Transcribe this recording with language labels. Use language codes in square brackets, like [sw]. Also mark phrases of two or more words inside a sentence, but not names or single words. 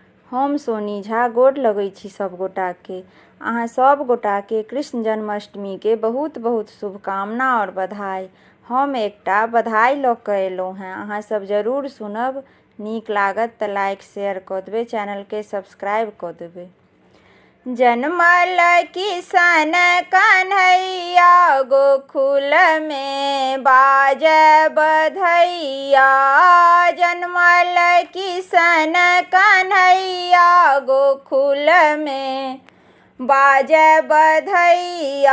[mai] हम सोनी झा गोर लगै छी सब गोटाके। अहाँ सब गोटाके कृष्ण जन्माष्टमी के बहुत बहुत शुभकामना और बधाई। हम एकटा बधाई लऽ कऽ अयलहुँ हैं, अहाँ सब जरूर सुनब। नीक लागत तऽ लाइक शेयर कऽ देबै, चैनलके सब्सक्राइब कऽ देबै। जन्मल किशन कन्हैया गोकुल में बाजय बधैया। जन्मल किशन कन्हैया गोकुल में बाजय बधैया।